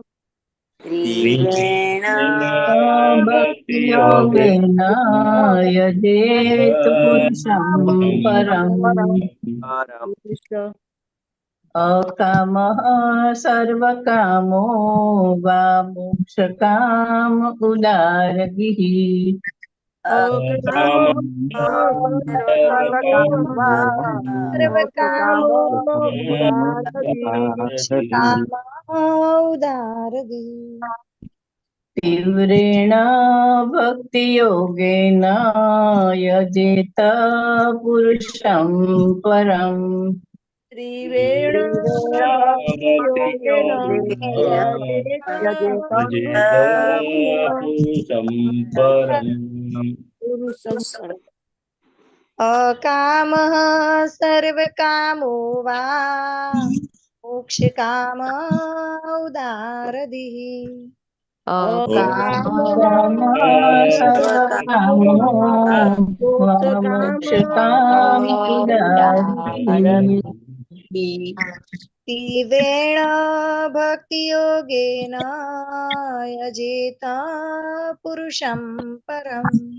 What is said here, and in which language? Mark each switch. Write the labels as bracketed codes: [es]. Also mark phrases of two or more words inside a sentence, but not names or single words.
[sa] भक्ति योगेन यजेत पुरुषं परम् अकामः सर्वकामो वा मोक्षकाम उदारदिः अकामः सर्वकामो उदारधीः तीव्रेण भक्तियोगेन यजेत पुरुषं परम् त्रिवेण भक्तियोगेन यजेत पुरुषं परम्. अकामः सर्वकामो वा मोक्षकाम उदारधीः सर्वकामो मोक्षकामोदारधिः तीव्रेण भक्तियोगेन यजेत पुरुषं परम्